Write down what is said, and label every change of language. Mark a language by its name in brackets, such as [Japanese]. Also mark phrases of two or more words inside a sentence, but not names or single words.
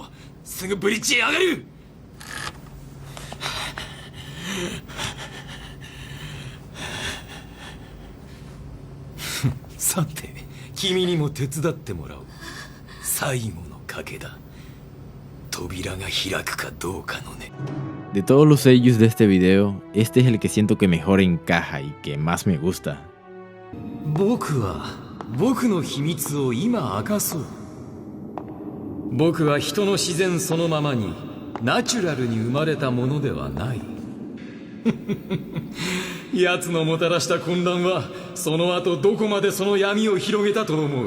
[Japanese] すぐブリッジへ上がる。さて君にも手伝ってもらおう。最後の賭けだ。扉が開くかどうかのね。 [Spanish] De todos los sellos de este video, este es el que siento que mejor encaja y que más me gusta. [Japanese] 僕は僕の秘密を今明かそう。僕は人の自然そのままにナチュラルに生まれたものではない。奴のもたらした混乱はその後どこまでその闇を広げたと思う。